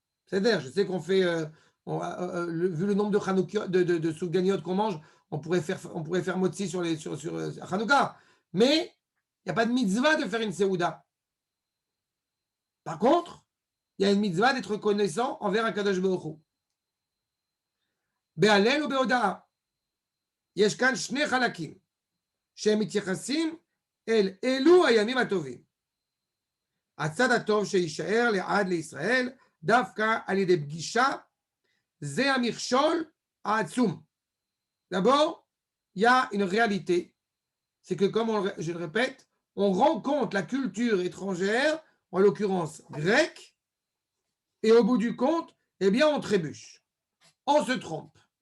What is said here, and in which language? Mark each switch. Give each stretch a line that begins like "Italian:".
French: C'est-à-dire, je sais qu'on fait, vu le nombre de souganiot qu'on mange, on pourrait faire motzi sur Hanouka. Mais il n'y a pas de mitzvah de faire une Seouda. Par contre, il y a une mitzvah d'être reconnaissant envers Akadosh Baruch Hu.
Hebrew: Be'alel ou be'oda'a. יש כאן שני חלקים שהם מתייחסים אל אלו הימים הטובים. הצד הטוב שישאר לעד לישראל דווקא על ידי פגישה, זה המכשול העצום.
French: D'abord, il y a une réalité, c'est que comme je le répète, on rencontre la culture étrangère, en l'occurrence grecque, et au bout du compte, eh bien on trébuche, on se trompe.